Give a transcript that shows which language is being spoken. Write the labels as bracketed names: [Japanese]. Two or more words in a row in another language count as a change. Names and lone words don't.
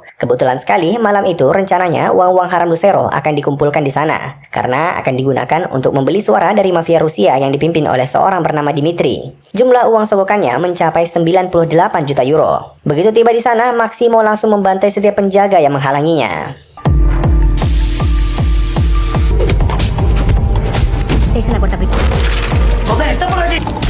[Indonesian] Kebetulan sekali, malam itu rencananya uang-uang haram Lucero akan dikumpulkan di sana, karena akan digunakan untuk membeli suara dari mafia Rusia yang dipimpin oleh seorang bernama Dimitri. Jumlah uang sogokannya mencapai 98 juta euro. Begitu tiba di sana, Maximo langsung membantai setiap penjaga yang menghalanginya. [Spanish] Estáis en la puerta principal. ¡Joder, está por allí!